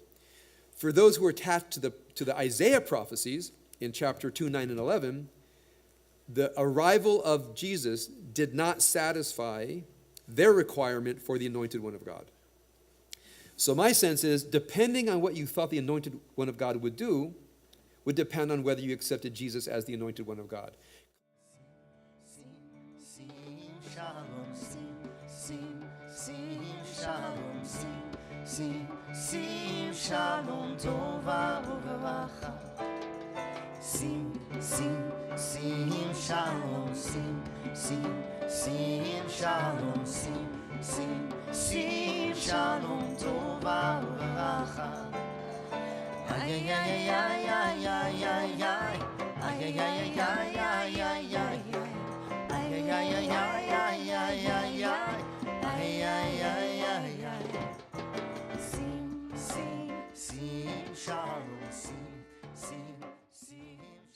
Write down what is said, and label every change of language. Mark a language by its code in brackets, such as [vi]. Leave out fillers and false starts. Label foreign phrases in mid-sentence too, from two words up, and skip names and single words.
[en] For those who were attached to the Isaiah prophecies in chapter 2, 9, and 11, the arrival of Jesus did not satisfy their requirement for the anointed one of God. So my sense is, depending on what you thought the anointed one of God would do, would depend on whether you accepted Jesus as the anointed one of God. [he] שלום, שלום, שלום, טובה וברכה. שלום, שלום, שלום, טובה וברכה. Ay ay ay ay ay ay ay ay ay ay ay ay ay ay ay. Ay ay ay ay ay ay ay ay ay ay ay ay. [en] Shalom, sing.